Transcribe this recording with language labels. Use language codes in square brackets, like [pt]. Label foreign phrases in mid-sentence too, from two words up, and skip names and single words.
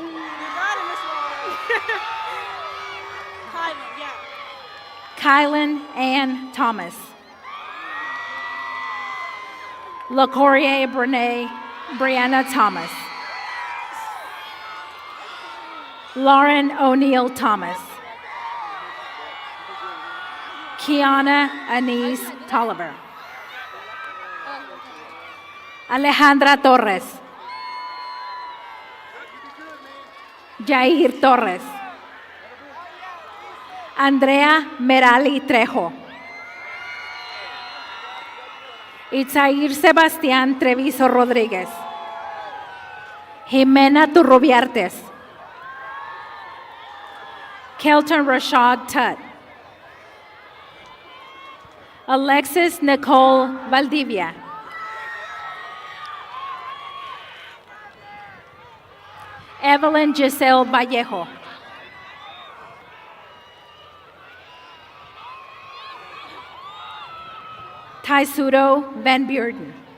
[en] Kylan Ann Thomas. LaCourier Brianna Thomas. Lauren O'Neill Thomas. Kiana Anise Tolliver. Alejandra Torres. Jair Torres. Andrea Merali Trejo. Itzair Sebastián Treviso Rodríguez. Jimena Turrubiartes. Kelton Rashad Tutt. Alexis Nicole Valdivia. Evelyn Giselle Vallejo. Taisudo Van Bearden.